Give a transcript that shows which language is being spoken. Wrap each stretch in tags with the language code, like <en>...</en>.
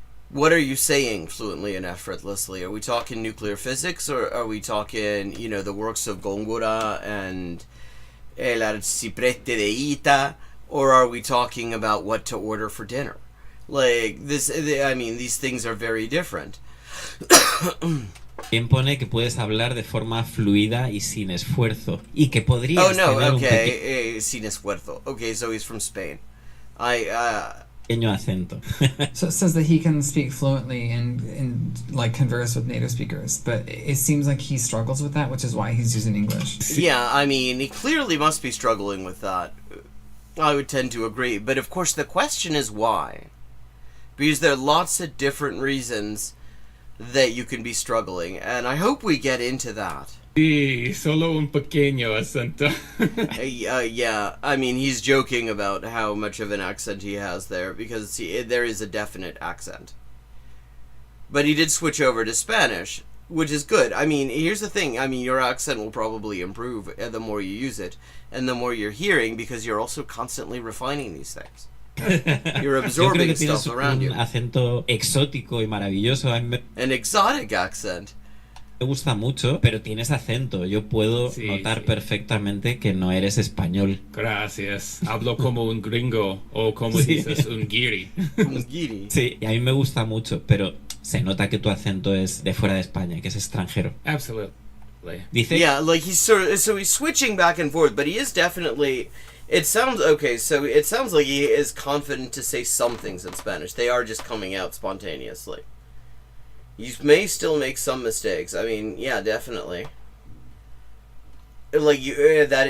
<en>What are you saying fluently and effortlessly? Are we talking nuclear physics, or are we talking, you know, the works of Góngora and El Arciprete de Ita? Or are we talking about what to order for dinner? Like, this, I mean, these things are very different.</en> <es>Quien pone que puedes hablar de forma fluida y sin esfuerzo. Y que podrías oh, no, tener</es> <en>okay,</en> <es>sin esfuerzo.</es> <en>Okay, so he's from Spain.</en> <es>pequeño acento.</es> <en>So it says that he can speak fluently and like converse with native speakers, but it seems like he struggles with that, which is why he's using English. Yeah, I mean, he clearly must be struggling with that. I would tend to agree, but of course the question is why. Because there are lots of different reasons that you can be struggling, and I hope we get into that.</en> <es>Sí, solo un pequeño acento.</es> <en>Yeah, I mean, he's joking about how much of an accent he has there, because there is a definite accent. But he did switch over to Spanish, which is good. I mean, here's the thing. I mean, your accent will probably improve the more you use it, and the more you're hearing, because you're also constantly refining these things. You're absorbing stuff around you.</en> <es>Acento exótico y maravilloso.</es> <en>An exotic accent.</en> <es>Me gusta mucho, pero tienes acento. Yo puedo notar perfectamente que no eres español. Gracias. Hablo como un gringo, o como dices, un guiri. Un guiri. Sí, y a mí me gusta mucho, pero se nota que tu acento es de fuera de España, que es extranjero.</es> <en>Absolutely.</en> <es>Dice,</es> <en>yeah, like so he's switching back and forth, but he is definitely. It sounds okay. So it sounds like he is confident to say some things in Spanish. They are just coming out spontaneously. You may still make some mistakes. I mean, yeah, definitely. Like that.</en>